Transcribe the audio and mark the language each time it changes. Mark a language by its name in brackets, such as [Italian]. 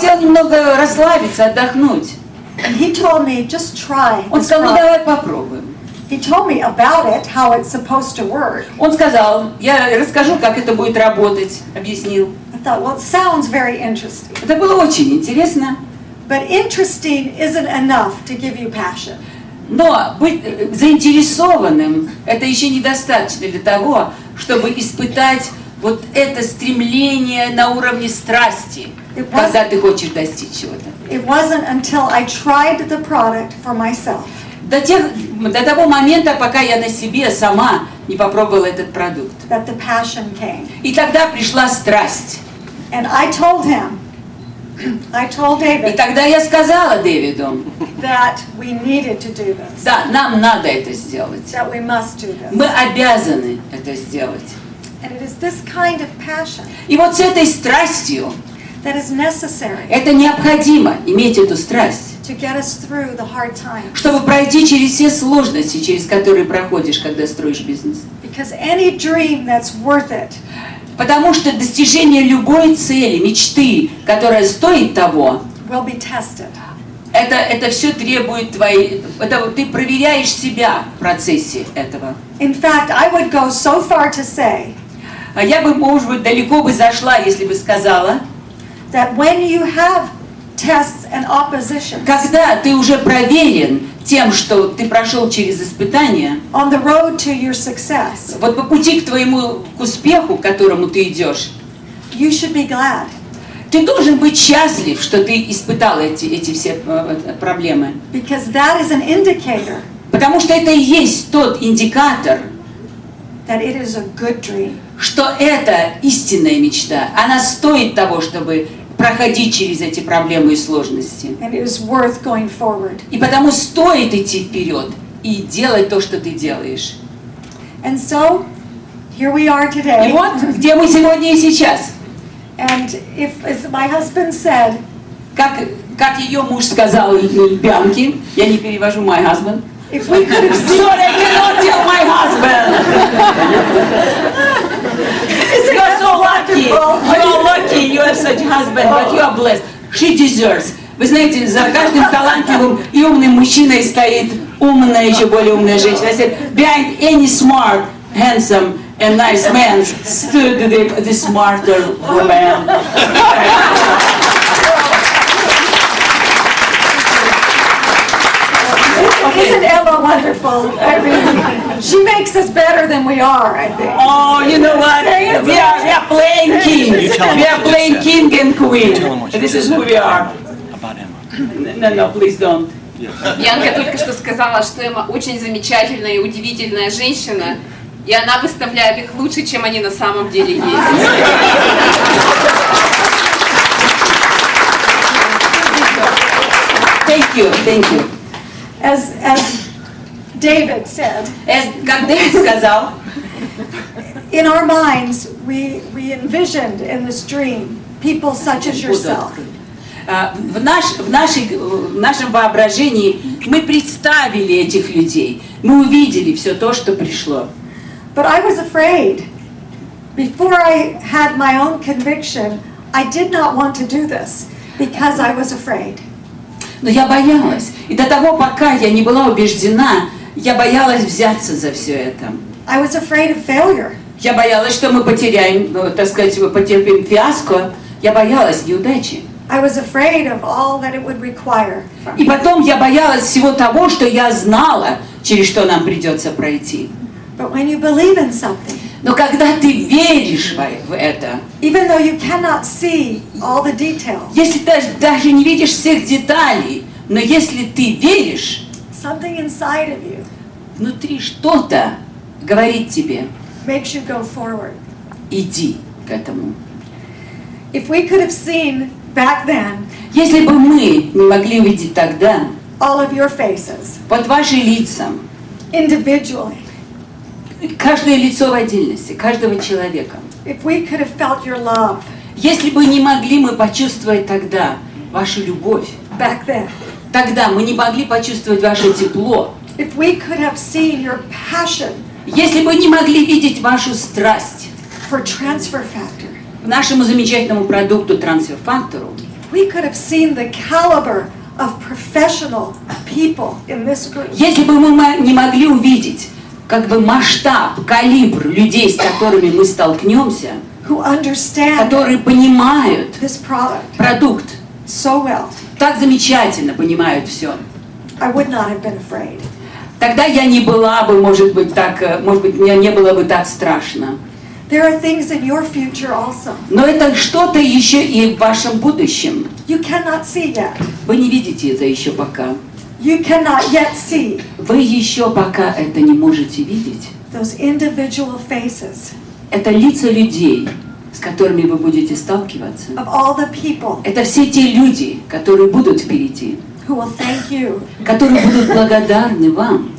[Russian] хотела немного расслабиться, отдохнуть. [English] And he told me, just try [Russian] Он [English] this [Russian] сказал, ну [English] product. [Russian] давай попробуем. [English] He told me about it, how it's supposed to work. [Russian] Он сказал, я расскажу, как это будет работать, объяснил. [English] I thought, well, it sounds very interesting. [Russian] Это было очень интересно. [English] But interesting isn't enough to give you passion. [Russian] Но быть заинтересованным – это еще недостаточно для того, чтобы испытать вот это стремление на уровне страсти, когда ты хочешь достичь чего-то. [English] It wasn't until I tried the product for myself [Russian] До того момента, пока я на себе сама не попробовала этот продукт. [English] that the passion came. [Russian] И тогда пришла страсть. [English] And I told him, I told [Russian] И [English] David [Russian] тогда я сказала Дэвиду, [English] that we needed to do this, [Russian] да, нам надо это сделать. [English] that we must do this. [Russian] Мы обязаны это сделать. [English] And it is this kind of passion [Russian] И вот с этой страстью, [English] that is necessary [Russian] это необходимо иметь эту страсть, [English] to get us through the hard times. [Russian] чтобы пройти через все сложности, через которые проходишь, когда строишь бизнес. [English] Because any dream that's worth it [Russian] Потому что достижение любой цели, мечты, которая стоит того, [English] will be tested. [Russian] это все требует ты проверяешь себя в процессе этого. [English] In fact, I would go so far to say [Russian] А я бы, может быть, далеко бы зашла, если бы сказала, [English] that when you have tests and opposition [Russian] когда ты уже проверен тем, что ты прошел через испытания, [English] on the road to your success, [Russian] вот по пути к успеху, к которому ты идешь, [English] you should be glad. [Russian] ты должен быть счастлив, что ты испытал эти все проблемы. [English] Because that is an indicator [Russian] Потому что это и есть тот индикатор, [English] that it is a good dream. [Russian] что это истинная мечта. Она стоит того, чтобы проходить через эти проблемы и сложности. [English] And it is worth going forward. [Russian] И потому стоит идти вперед и делать то, что ты делаешь. [English] And so, here we are [Russian] И [English] today. [Russian] вот где мы сегодня и сейчас. [English] And if, as my husband said, [Russian] Как ее муж сказал Бьянке, я не перевожу [English] my husband. if we could have seen, Sorry, I cannot tell my husband. You are so lucky. You are lucky. You have such a husband, but you are blessed. She deserves. [Russian] Вы знаете, за каждым талантливым и умным мужчиной стоит умная, еще более умная женщина. [English] I said, behind any smart, handsome and nice man stood the smarter woman. isn't Emma wonderful? I mean, she makes us better than we are, I think. Oh, you know what? We are playing king. We are playing king and queen. This is who we are. About Emma. No, please don't. [Russian] Бьянка только что сказала, что Эмма очень замечательная и удивительная женщина, и она выставляет их лучше, чем они на самом деле есть. [English] Thank you. As David said, [Russian] Как Дэвид сказал, [English] in our minds, we envisioned in this dream people such as yourself. [Russian] в нашем воображении мы представили этих людей, мы увидели все то, что пришло. [English] But I was afraid. Before I had my own conviction, I did not want to do this because I was afraid. [Russian] Но я боялась. И до того, пока я не была убеждена, я боялась взяться за все это. [English] I was afraid of failure. [Russian] Я боялась, что мы потеряем, так сказать, потерпим фиаско. Я боялась неудачи. [English] I was afraid of all that it would require. [Russian] И потом я боялась всего того, что я знала, через что нам придется пройти. [English] But when you believe in something, [Russian] Но когда ты веришь в это, [English] even though you cannot see all the details, [Russian] если даже не видишь всех деталей, но если ты веришь, [English] something inside of you [Russian] внутри что-то говорит тебе, [English] makes you go forward. [Russian] иди к этому. [English] If we could have seen back then [Russian] Если бы мы не могли увидеть тогда [English] all of your faces, [Russian] вот ваши лица, [English] individually. [Russian] Каждое лицо в отдельности, каждого человека. [English] If we could have felt your love [Russian] Если бы не могли мы почувствовать тогда вашу любовь, [English] back then, [Russian] тогда мы не могли почувствовать ваше тепло, [English] if we could have seen your passion [Russian] если бы не могли видеть вашу страсть [English] for transfer factor, [Russian] к нашему замечательному продукту трансфер-фактору, [English] if we could have seen the caliber of professional people in this group, [Russian] если бы мы не могли увидеть как бы масштаб, калибр людей, с которыми мы столкнемся, [English] who understand [Russian] которые понимают [English] this product [Russian] продукт, [English] so well, [Russian] так замечательно понимают все, [English] I would not have been afraid. [Russian] тогда я не была бы, может быть, мне не было бы так страшно. [English] There are things in your future also. [Russian] Но это что-то еще и в вашем будущем. [English] You cannot see yet. [Russian] Вы не видите это еще пока. [English] You cannot yet see [Russian] Вы еще пока это не можете видеть. [English] those individual faces [Russian] Это лица людей, с которыми вы будете сталкиваться. [English] of all the people [Russian] Это все те люди, которые будут впереди, [English] who will thank you, [Russian] которые будут благодарны вам,